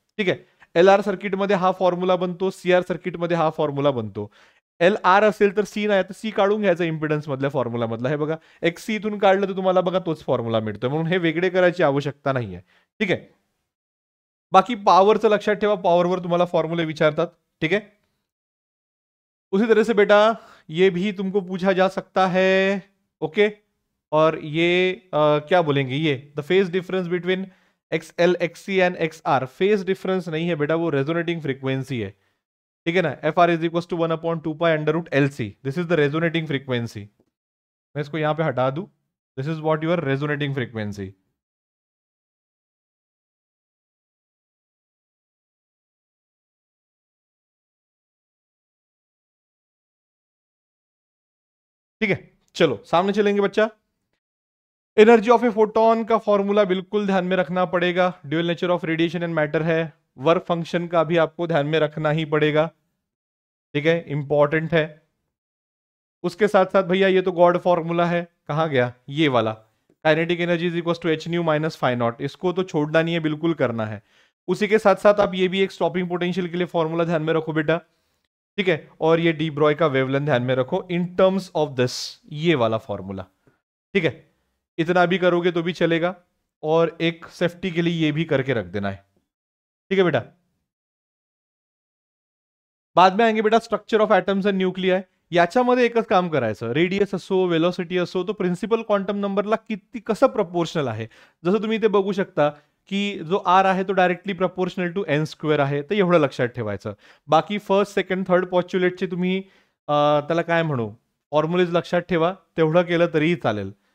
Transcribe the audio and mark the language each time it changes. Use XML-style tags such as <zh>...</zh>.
<mr>ठीक आहे, LR सर्किटमध्ये हा फॉर्म्युला बनतो, CR सर्किटमध्ये हा फॉर्म्युला बनतो. LR असेल तर C नाही, तर C काढून घ्यायचा इम्पिडन्स मधल्या फॉर्म्युला मधला. हे बघा, XC इथून काढलं तर तुम्हाला बघा तोच फॉर्म्युला मिळतोय, म्हणून हे वेगळे करायची आवश्यकता नाहीये. ठीक आहे, बाकी पॉवरचं लक्षात ठेवा, पॉवरवर तुम्हाला फॉर्म्युले विचारतात.</mr> <hi>ठीक है, उसी तरह से बेटा ये भी तुमको पूछा जा सकता है. ओके, और ये क्या बोलेंगे, ये</hi> <en>The phase difference between XL, XC and XR.</en> <hi>Phase difference नहीं है बेटा, वो रेजोनेटिंग फ्रीक्वेंसी है. ठीक है ना,</hi> <en>FR is equal to 1/2π√LC. This is the resonating frequency.</en> <hi>मैं इसको यहां पे हटा दूं.</hi> <en>This is what your resonating frequency.</en> <hi>ठीक है, चलो सामने चलेंगे बच्चा. एनर्जी ऑफ ए फोटोन का फॉर्मूला बिल्कुल ध्यान में रखना पड़ेगा. Dual nature of radiation and matter है. वर्क फंक्शन का भी आपको ध्यान में रखना ही पड़ेगा. ठीक है, इंपॉर्टेंट है. उसके साथ साथ भैया ये तो गॉड फॉर्मूला है, कहाँ गया ये वाला,</hi> <en>Kinetic energy is equal to h nu minus phi naught.</en> <hi>इसको तो छोड़ना नहीं है, बिल्कुल करना है. उसी के साथ साथ आप ये भी एक स्टॉपिंग पोटेंशियल के लिए फॉर्मूला ध्यान में रखो बेटा. ठीक है, और ये डी ब्रॉय का वेवलेंथ ध्यान में रखो</hi> <en>in terms of this,</en> <hi>ये वाला फॉर्मूला. ठीक है, इतना भी करोगे तो भी चलेगा, और एक सेफ्टी के लिए ये भी करके रख देना है. ठीक है बेटा, बाद में आएंगे बेटा structure of atoms and nuclei.</hi> <mr>याच्यामध्ये एकच काम करायचं, रेडियस असो, वेलोसिटी असो, तो प्रिन्सिपल क्वांटम नंबरला किती कसं प्रपोर्शनल आहे. जसं तुम्ही इथे बघू शकता की जो R आहे तो डायरेक्टली प्रपोर्शनल टू n² आहे, तर एवढं लक्षात ठेवायचं. बाकी फर्स्ट, सेकंड, थर्ड पॉस्च्युलेटचे तुम्ही त्याला काय म्हणू, फॉर्म्युलेज लक्षात ठेवा, तेवढं केलं तरीही चालेल.</mr>